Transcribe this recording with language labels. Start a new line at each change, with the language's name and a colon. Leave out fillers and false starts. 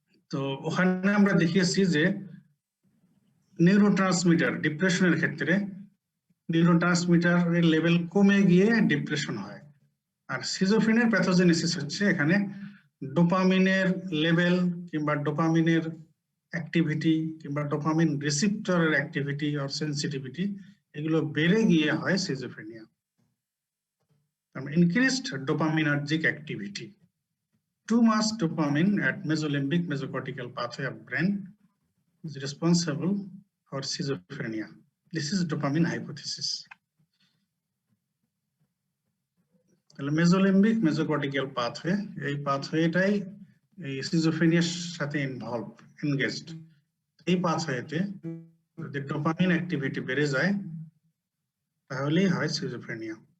Bangla: তো ওখানে আমরা দেখিয়েছি যে নিউরোট্রান্সমিটার ডিপ্রেশনের ক্ষেত্রে নিউরোট্রান্সমিটারের লেভেল কমে গিয়ে ডিপ্রেশন হয়। আর সিজোফ্রেনিয়ার প্যাথোজেনেসিস হচ্ছে এখানে ডোপামিনের লেভেল কিংবা ডোপামিনের অ্যাক্টিভিটি কিংবা ডোপামিন রিসিপ্টরের অ্যাক্টিভিটি অর সেন্সিটিভিটি এগুলো বেড়ে গিয়ে হয় schizophrenia.
English: Increased dopaminergic activity, too much dopamine at mesolimbic mesocortical pathway of brain is responsible for schizophrenia. This is dopamine hypothesis.
Bangla: তাহলে মেসোলিম্বিক মেসোকর্টিক্যাল পাথওয়ে, এই পাথওয়েটাই এই সিজোফ্রেনিয়ার সাথে এনগেজড। এই পাথওয়েতে যদি ডোপামিন অ্যাক্টিভিটি বেড়ে যায় তাহলেই হয় সিজোফ্রেনিয়া।